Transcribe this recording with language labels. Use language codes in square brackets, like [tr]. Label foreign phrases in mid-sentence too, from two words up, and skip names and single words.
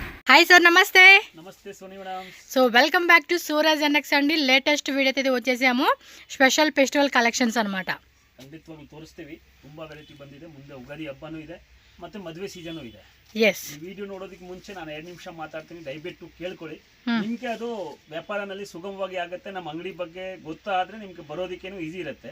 [te] హాయ్ సార్, నమస్తే. నమస్తే సోని మేడం. [en] So welcome back to [te] సూరజ్ ఎన్ఎక్స్ అండి. [en] latest video [te] అయితే వచ్చేసాము. [en] special festival collections ಅన్నమాట. [kn] ಖಂಡಿತವಾಗ್ಲೂ ತೋರಿಸ್ತೀವಿ. ತುಂಬಾ ವೆರೈಟಿ ಬಂದಿದೆ. ಮುಂದೆ ಉಗಾದಿ ಹಬ್ಬನೂ ಇದೆ, ಮತ್ತೆ ಮದುವೆ ಸೀಸನ್ ಇದೆ. ಎಸ್, ಈ ವಿಡಿಯೋ ನೋಡೋದಕ್ಕೆ ಮುಂಚೆ ನಾನು 2 ನಿಮಿಷ ಮಾತಾಡ್ತೀನಿ, ದಯವಿಟ್ಟು ಕೇಳ್ಕೊಳ್ಳಿ. ನಿಮಗೆ ಅದು ವ್ಯಾಪಾರನಲ್ಲಿ ಸುಗಮವಾಗಿ ಆಗುತ್ತೆ. ನಮ್ಮ ಅಂಗಡಿ ಬಗ್ಗೆ ಗೊತ್ತಾದ್ರೆ ನಿಮಗೆ ಬರೋದಕ್ಕೇನು ಈಸಿ ಇರುತ್ತೆ.